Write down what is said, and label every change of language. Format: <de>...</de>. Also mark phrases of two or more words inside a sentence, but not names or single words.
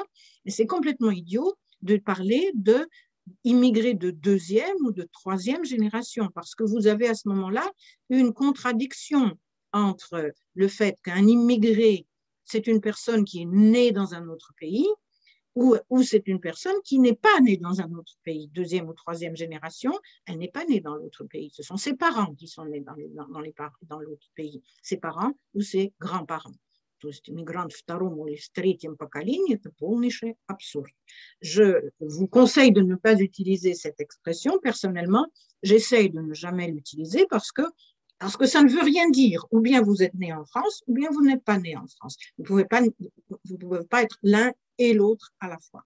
<fr>Mais c'est complètement idiot de parler d'immigrés de 2e ou de 3e génération, parce que vous avez à ce moment-là une contradiction entre le fait qu'un immigré, c'est une personne qui est née dans un autre pays, ou c'est une personne qui n'est pas née dans un autre pays, 2e ou 3e génération, elle n'est pas née dans l'autre pays. Ce sont ses parents qui sont nés dans l'autre pays, ses parents ou ses grands-parents.</fr> <ru>То есть мигрант втором или третьем поколении, это полнейший абсурд.</ru> <fr>Je vous conseille de ne pas utiliser cette expression. Personnellement, j'essaye de ne jamais l'utiliser parce que ça ne veut rien dire. Ou bien vous êtes né en France, ou bien vous n'êtes pas né en France. Vous ne pouvez pas être l'un et l'autre à la fois.</fr>